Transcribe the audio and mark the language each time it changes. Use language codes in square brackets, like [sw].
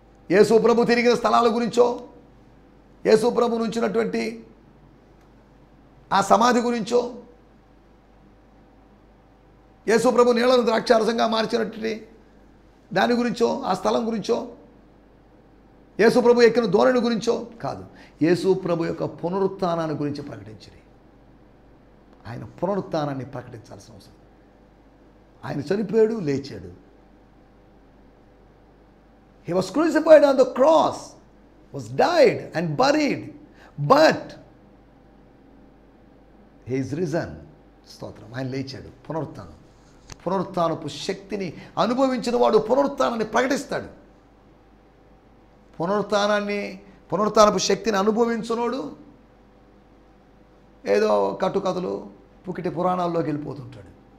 [te] యేసు ప్రభు తిరిగిన స్థలాల గురించో, యేసు ప్రభు నుంచినటువంటి ఆ సమాధి గురించో, యేసు ప్రభు నీళ్లను ద్రాక్షారసంగా మార్చినటువంటి దాని గురించో, ఆ స్థలం గురించో, యేసు ప్రభు ఎక్కిన ధోరణి గురించో కాదు, యేసు ప్రభు యొక్క పునరుత్థానాన్ని గురించి ప్రకటించిరి. ఆయన పునరుత్థానాన్ని ప్రకటించాల్సిన అవసరం. ఆయన చనిపోయాడు, లేచాడు. [en] He was crucified on the cross, was died and buried, but he is risen. [te] స్తోత్రం. ఆయన లేచాడు. పునరుత్థానం, పునరుత్థానపు శక్తిని అనుభవించిన వాడు పునరుత్థానాన్ని ప్రకటిస్తాడు. పునరుత్థానపు శక్తిని అనుభవించినోడు ఏదో కట్టుకథలు, పుకిటి పురాణాల్లోకి వెళ్ళిపోతుంటాడు.